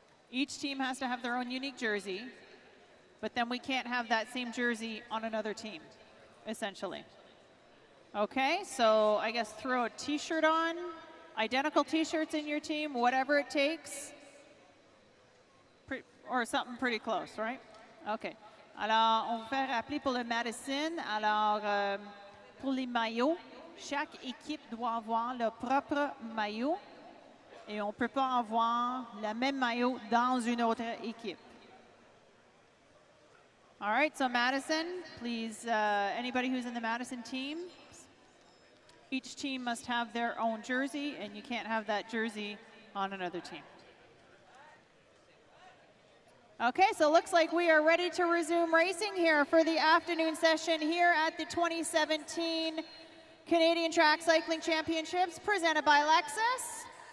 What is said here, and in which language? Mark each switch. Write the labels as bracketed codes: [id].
[en] Each team has to have their own unique jersey, but then we can't have that same jersey on another team, essentially. Okay, so I guess throw a t-shirt on, identical t-shirts in your team, whatever it takes, or something pretty close, right? Okay. [fr] Alors, on va faire rappeler pour le Madison. Alors, pour les maillots, chaque équipe doit avoir leur propre maillot et on ne peut pas avoir le même maillot dans une autre équipe. [en] All right, so Madison, please, anybody who's in the Madison team, each team must have their own jersey and you can't have that jersey on another team. Okay, so it looks like we are ready to resume racing here for the afternoon session here at the 2017 Canadian Track Cycling Championships presented by Lexus.